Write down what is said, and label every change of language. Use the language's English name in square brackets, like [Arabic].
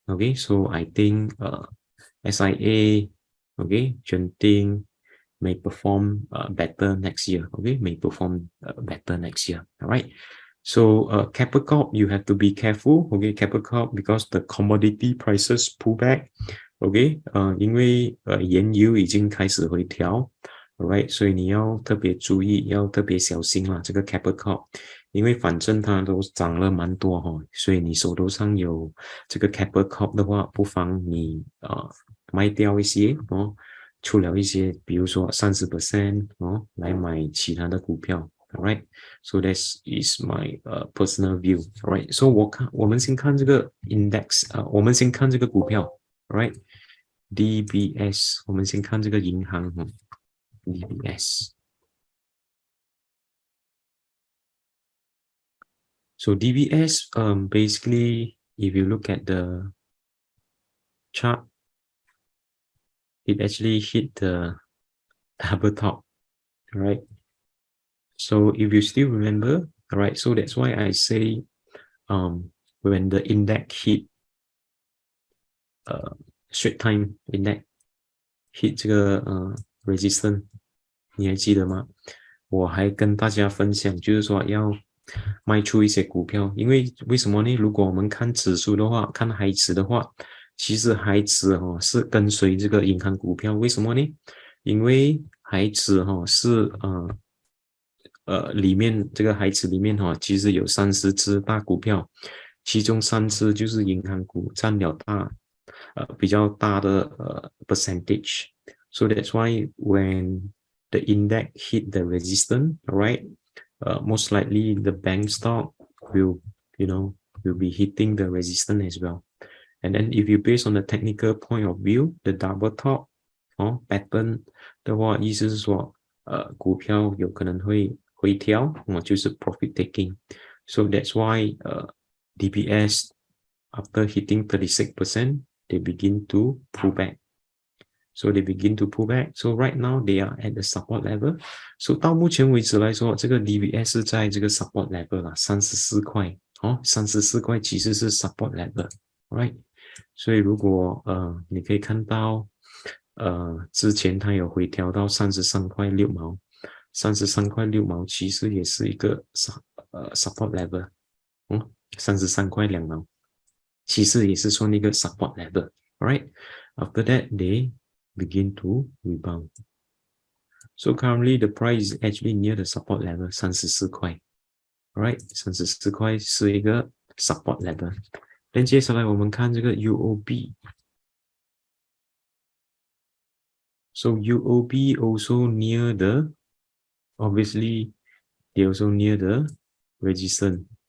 [English] Okay, so I think SIA, okay, Genting may perform better next year. Okay, may perform better next year. All right. So Keppel Corp, you have to be careful. Okay, Keppel Corp, because the commodity prices pull back. [Chinese] OK， 因为原油已经开始回调 ，right， 所以你要特别注意，要特别小心啦。这个 Keppel Corp， 因为反正它都涨了蛮多哈，所以你手头上有这个 Keppel Corp 的话，不妨你卖掉一些哦，出了一些，比如说30% 哦，来买其他的股票。 [English] Alright, so that is my personal view. [Chinese] Alright, so 我们先看这个 index 我们先看这个股票 ，Alright, DBS 我们先看这个银行DBS. [English] So DBS basically if you look at the chart, it actually hit the double top, right? So if you still remember, alright, so that's why I say when the index hit straight time index hit 这个resistance， [Chinese] 你还记得吗？我还跟大家分享，就是说要卖出一些股票，因为为什么呢？如果我们看指数的话，看海指的话，其实海指是跟随这个银行股票，为什么呢？因为海指是里面这个海指里面其实有30只大股票，其中3只就是银行股占了比较大的percentage. [English] So that's why when the index hit the resistance, right? Most likely the bank stock will be hitting the resistance as well. And then if you base on the technical point of view, the double top pattern 的话， [Chinese] 意思是说股票有可能会回调， [English] 就是 profit taking. So that's why DBS after hitting 36%, they begin to pull back. So they begin to pull back. So right now they are at the support level. [Chinese] So 到目前为止来说，这个 DBS 是在这个 support level 啦，34块，34块其实是 support level, right? 所以如果你可以看到之前它有回调到33块6毛，33块6毛其实也是一个support level， 33块2毛。其实也是算一个 support level, right? [English] After that, they begin to rebound. So currently, the price is actually near the support level, 34块 right? [Chinese] 34块是一个 support level. Then 接下来我们看这个 UOB. [English] So UOB also near the, obviously, they also near the resistance.